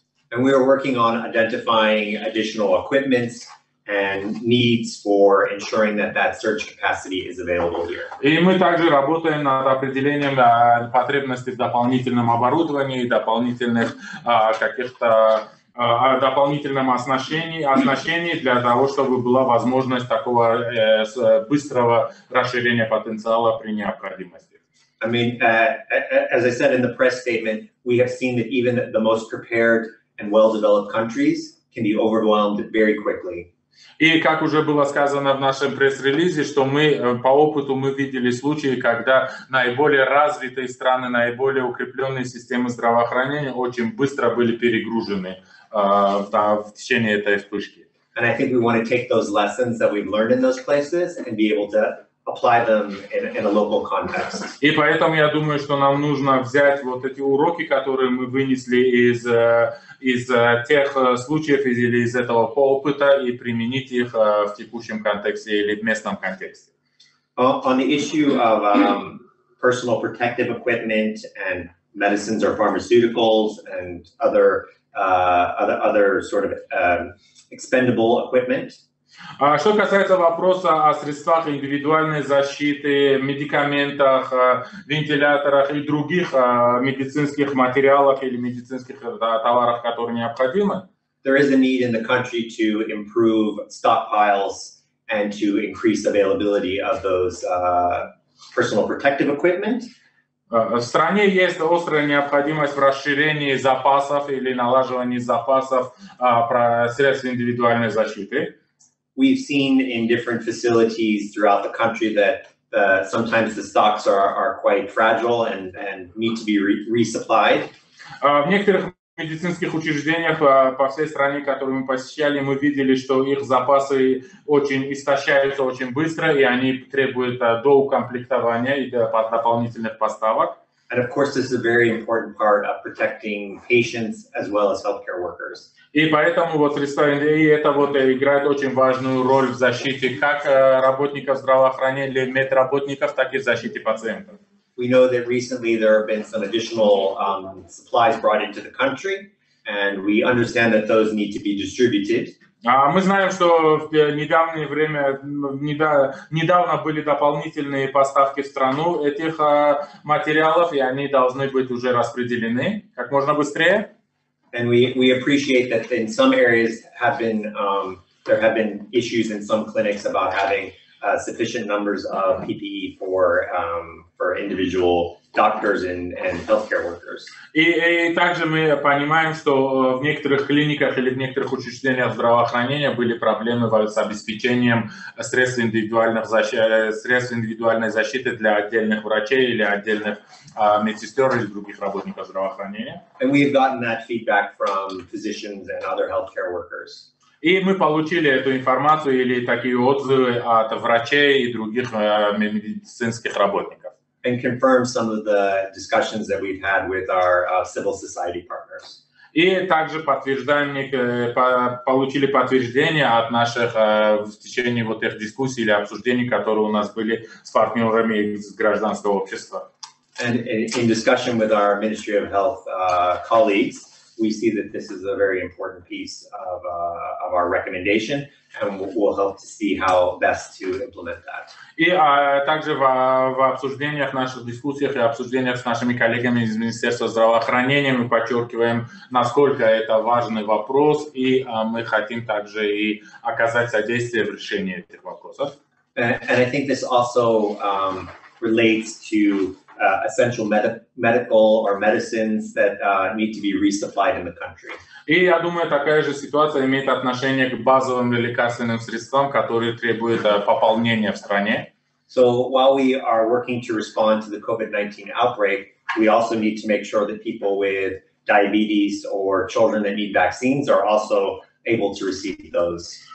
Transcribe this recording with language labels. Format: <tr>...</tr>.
<en>And we are working on identifying additional equipments and needs for ensuring that that surge capacity is available here.</en> <ru>И мы также работаем над определением потребностей в дополнительном оборудовании, дополнительных каких-то дополнительном оснащении для того, чтобы была возможность такого быстрого расширения потенциала при необходимости.</ru> <en>I mean, as I said in the press statement, we have seen that even the most prepared and well-developed countries can be overwhelmed very quickly.</en> <ru>И как уже было сказано в нашем пресс-релизе, что мы по опыту видели случаи, когда наиболее развитые страны, наиболее укрепленные системы здравоохранения очень быстро были перегружены в течение этой вспышки.</ru> <en>And I think we want to take those lessons that we've learned in those places and be able to apply them in a local context.</en> <ru>И поэтому я думаю, что нам нужно взять вот эти уроки, которые мы вынесли из тех случаев или из этого опыта и применить их в текущем контексте или в местном контексте.</ru> <en>On the issue of personal protective equipment and medicines or pharmaceuticals and other sort of expendable equipment.</en> <ru>Что касается вопроса о средствах индивидуальной защиты, медикаментах, вентиляторах и других медицинских материалах или медицинских товарах, которые необходимы,</ru> <en>there is a need in the country to improve stockpiles and to increase availability of those personal protective equipment.</en> <ru>В стране есть острая необходимость в расширении запасов или налаживании запасов средств индивидуальной защиты.</ru> <en>We've seen in different facilities throughout the country that sometimes the stocks are quite fragile and need to be resupplied.</en> <ru>В некоторых медицинских учреждениях по всей стране, которые мы посещали, мы видели, что их запасы очень истощаются очень быстро, и они требуют доукомплектования и дополнительных поставок.</ru> <en>And of course, this is a very important part of protecting patients as well as healthcare workers.</en> <ru>И поэтому вот средства это играет очень важную роль в защите как работников здравоохранения или медработников, так и в защите пациентов.</ru> <en>We know that recently there have been some additional supplies brought into the country, and we understand that those need to be distributed.</en> <ru>Мы знаем, что в недавнее время, недавно были дополнительные поставки в страну этих материалов, и они должны быть уже распределены как можно быстрее.</ru> <en>And we appreciate that in some areas there have been issues in some clinics about having sufficient numbers of PPE for individual doctors and healthcare workers.</en> <ru>И также мы понимаем, что в некоторых клиниках или в некоторых учреждениях здравоохранения были проблемы с обеспечением средств индивидуальной защиты для отдельных врачей или отдельных медсестер или других работников здравоохранения.</ru> <en>And we've gotten that feedback from physicians and other healthcare workers.</en> <ru>И мы получили эту информацию или такие отзывы от врачей и других медицинских работников.</ru> <en>And confirm some of the discussions that we've had with our civil society partners.</en> <ru>И также получили подтверждение от наших в течение вот этих дискуссий или обсуждений, которые у нас были с партнерами из гражданского общества.</ru> <en>And in discussion with our Ministry of Health colleagues, we see that this is a very important piece of our recommendation, and we'll help to see how best to implement that.</en> <ru>И также в обсуждениях, наших дискуссиях и обсуждениях с нашими коллегами из Министерства здравоохранения мы подчеркиваем, насколько это важный вопрос, и мы хотим также и оказать содействие в решении этих вопросов.</ru> <en>And I think this also relates to essential medical or medicines that need to be resupplied in the country.</en> <ru>И я думаю, такая же ситуация имеет отношение к базовым лекарственным средствам, которые требуют пополнения в стране.</ru> <en>So while we are working to respond to the COVID-19 outbreak, we also need to make sure that people with diabetes or children that need vaccines are also able to receive those.</en>